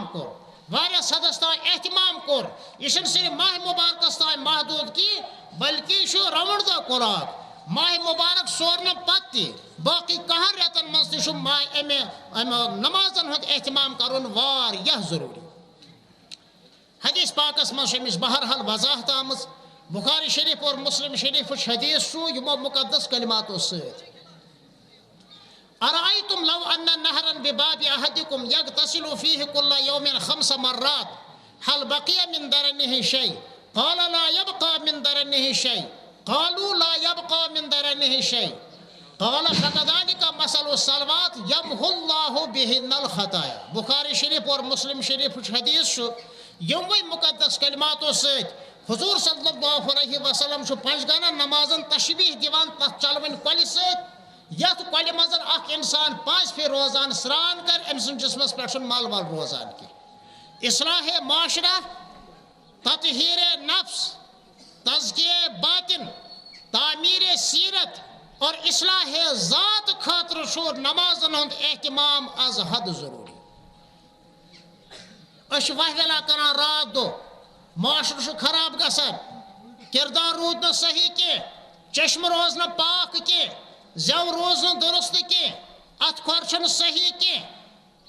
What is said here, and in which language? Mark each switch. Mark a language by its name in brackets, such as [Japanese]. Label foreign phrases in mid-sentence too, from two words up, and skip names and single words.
[Kashmiri] کوٚر واریاہ حدس تام اہتمام کوٚر یہِ چھُنہٕ صرف ماہ مبارکس تام محدوٗد کینٛہہ بلکہ یہِ چھُ رَوُنٛڈ دۄہ قرآن ماہ مبارک سورنہٕ پتہٕ تہِ باقی 10 رٮ۪تن منٛز تہِ چھُ امہِ نمازن ہُنٛد اہتمام کرُن واریاہ ضروٗری حدیث پاکس منٛز چھِ امِچ بہرحال وضاحت آمٕژ بخاری شریف اور مسلم شریفٕچ حدیث چھُ یِمو مقدس کلماتو سۭتۍ [Arabic] أرأيتم لو أن نهرا بباب أحدكم يغتسل فيه كل يوم 5 مرات هل بقي من درنه شيء قال لا يبقى من درنه شيء قالوا لا يبقى من درنه شيء قال فكذلك مثل الصلوات يمحو الله بهن الخطايا [Kashmiri] بخاری شریف اور مسلم شریفٕچ حدیث چھُ یِموٕے مقدس کلماتو سۭتۍ حضور [Arabic] صلی اللہ علیہ وسلم [Kashmiri] چھُ 5 گانن نمازن تشبیح دِوان تتھ چلوٕنۍ کۄلہِ سۭتۍ یتھ کۄلہِ منٛز اکھ انسان 5 پھِرِ روزان سران کر أمۍ سٕنٛدِ جسمس پٮ۪ٹھ چھُنہٕ مل ول روزان کینٛہہ اصلاح معاشرہ تطہیر نفس تزکیہ باطن تعمیر سیرت اور اصلاح ذات خاطرٕ چھُ نمازن ہُنٛد اہتمام از حد ضروٗری أسۍ چھِ وہویلا کران رات دۄہ معاشرٕ چھُ خراب گژھان کردار روٗد نہٕ صحیح کینٛہہ چشمہٕ روز نہٕ پاک کینٛہہ زٮ۪و روز نہٕ درست کینٛہہ اتھ کھۄر چھُنہٕ صحیح کینٛہہ